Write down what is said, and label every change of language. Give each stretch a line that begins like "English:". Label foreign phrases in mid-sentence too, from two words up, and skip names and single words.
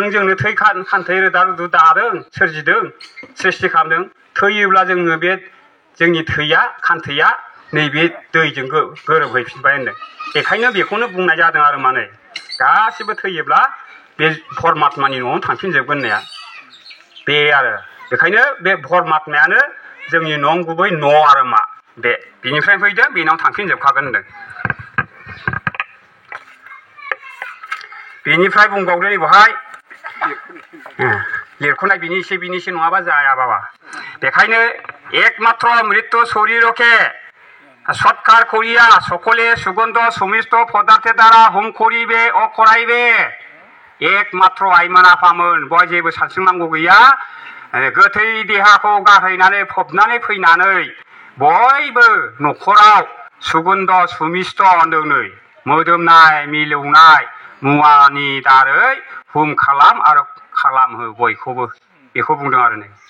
Bodo: जोंनो थै खान्थै रोदा रुदु दादों सोरजिदों सृष्टि खालामदों थैयोब्ला जोङो बे जोंनि थैया खान्थैया नैबे दैजों गोरोबहैफिनबाय होनदों बेखायनो बेखौनो बुंनाय जादों आरो माने गासिबो थैयोब्ला बे परमात्मानि न'आवनो थांफिनजोबगोन होननाया बे आरो बेखायनो बे परमात्मायानो जोंनि नंगुबै न' आरो मा बे बिनिफ्राय फैदों बेनाव थांफिनजोबखागोन होनदों बेनिफ्राय बुंबावदों बहाय लिरख'नाय बिनि एसे नङाबा जाया बाबा बेखायनो
Bangla: একমাত্র মৃত্যু শরীরকে সৎকার করিয়া সকলে সুগন্ধ সুমিষ্ট পদার্থে দ্বারা হোম করিবে
Bodo: अकराइबे एकमात्र आइमोन आफामोन बय जेबो सानस्रिनांगौ गैया गोथै देहाखौ गारहैनानै फबनानै फैनानै बयबो न'खराव
Bangla: সুগন্ধ সুমিষ্ট
Bodo: होनदों नै मोदोमनाय मिलौनाय मुवानि दारै हुम खालाम आरो खालामहो बयखौबो बेखौ बुंदों आरो नै